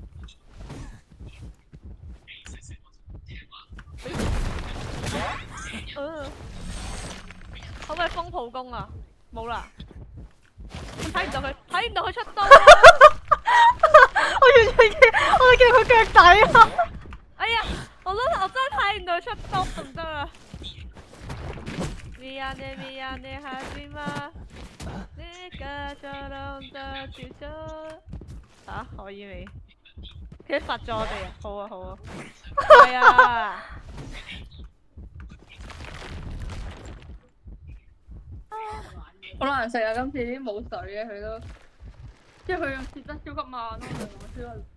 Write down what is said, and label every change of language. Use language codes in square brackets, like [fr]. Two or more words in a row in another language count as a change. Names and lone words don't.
[yue] 可唔可以風普攻啊？冇啦，睇唔到佢出刀。我完全見佢腳底啊！哎呀，我真係睇唔到出刀，唔得啊！ [ko] 미안해 하지마 내가 저런 더 주저 [yue] 啊可以未？佢罰咗我哋啊！好啊，係啊！好難食啊！今次啲冇水嘅佢都，即係佢用切得超級慢咯，我知道。